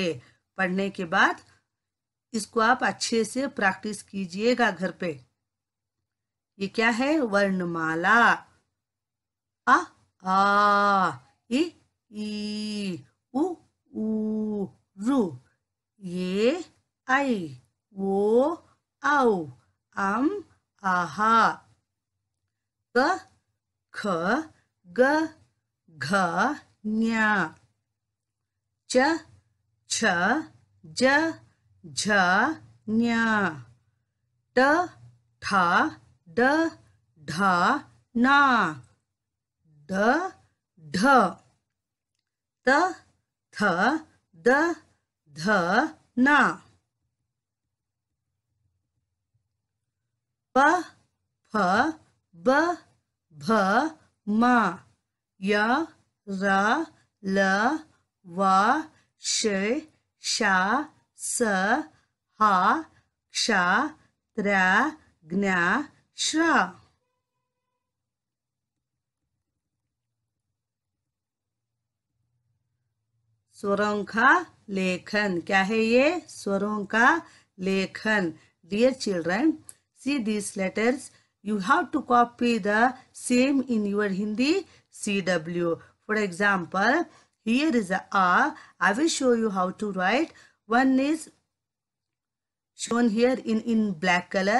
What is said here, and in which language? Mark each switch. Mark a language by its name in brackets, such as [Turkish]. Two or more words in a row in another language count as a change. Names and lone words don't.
[Hindi] पढ़ने के बाद इसको आप अच्छे से प्रैक्टिस कीजिएगा घर पे। ये क्या है? वर्णमाला। आ आ इ ई उ ऊ रू। ये आई वो औ अम आहा। क ख ग घ ञ। च छ ज झ ञ। ट ठ ड ढ न। द ढ। त थ द ध न। प फ ब भ म। य र ल व श श स ह क्ष त्र ज्ञ श्र। स्वरों का लेखन। क्या है ये? स्वरों का लेखन। [English] dear children, see these letters. You have to copy the same in your Hindi CW. For example, here is a. I will show you how to write. One is shown here in black color.